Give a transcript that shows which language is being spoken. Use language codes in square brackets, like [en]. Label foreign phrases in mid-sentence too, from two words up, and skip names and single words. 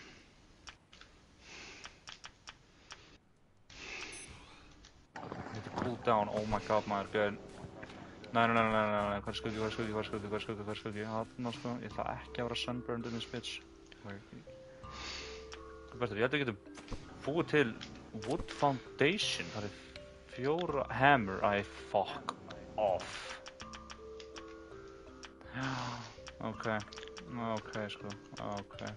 [en] I need to cool down, oh my god [is] maður, gauðin. Nei, hvað er skuggi? Þarna sko, ég ætla ekki að vera [en] sunburned in this bitch. [is] Bestur, ég held að við getum búið til [en] wood foundation, [is] það er 4 hammer, [en] fuck off. [is] Ok, sko, ok.